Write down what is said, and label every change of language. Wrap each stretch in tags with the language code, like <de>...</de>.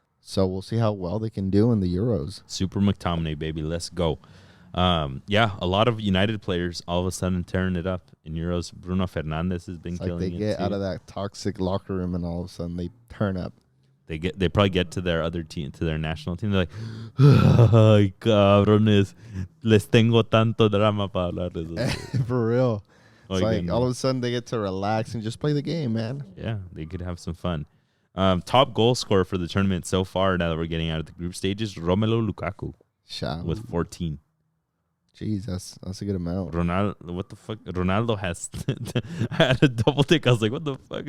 <en>So we'll see how well they can do in the Euros. Super McTominay, baby. Let's go. Yeah, a lot of United players all of a sudden tearing it up in Euros. Bruno Fernandes has been killing it. They get out of that toxic locker room and all of a sudden they turn up. They probably get to their other team, to their national team. They're like,</en> <es>ay, cabrones, les tengo tanto drama para hablar de eso.</es> <en>For real. It's like all of a sudden they get to relax and just play the game, man. Yeah, they could have some fun. Top goal scorer for the tournament so far, now that we're getting out of the group stages, Romelu Lukaku with 14. Jeez, that's a good amount. Ronaldo, what the fuck? Ronaldo has I had a double tick. I was like, what the fuck?</en>